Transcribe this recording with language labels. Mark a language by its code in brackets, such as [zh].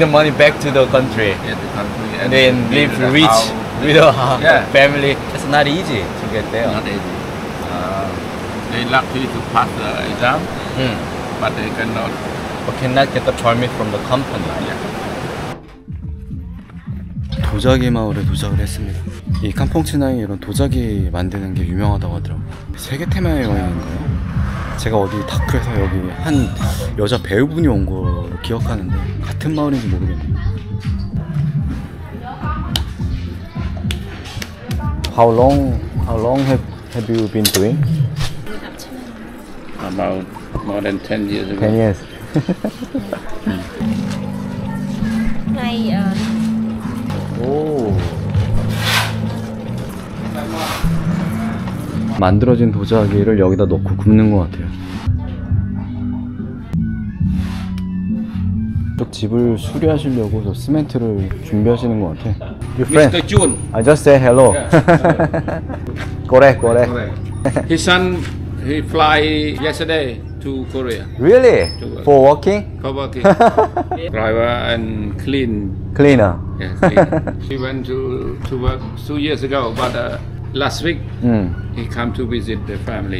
[en] the money back to the country. the country And then live build a rich house. with a Yeah. family. It's not easy to get there. Not easy. They lucky to pass the exam, but they cannot. But cannot get the permit from the company. Yeah. [ko] 도자기 마을에 도착을 했습니다. 이 캄퐁치나이 이런 도자기 만드는 게 유명하다고 하더라고요. 세계 테마의 여행인가요? 제가 어디 다큐에서 여기 한 여자 배우분이 온 거 기억하는데 같은 마을인지 모르겠네요. [en] How long have you been doing? About more than 10 years ago. 10 years. Ngày 오. [ko] 만들어진 도자기를 여기다 넣고 굽는 것 같아요. 쪽 집을 수리하시려고 저 시멘트를 준비하시는 것 같아. [en] Your friend? Mr. Chun. I just say hello. Correct. His son, he fly yesterday to Korea Really? For working? for working. Driver and clean. Cleaner. Yeah, clean. He went to work 2 years ago, but last week he come to visit the family.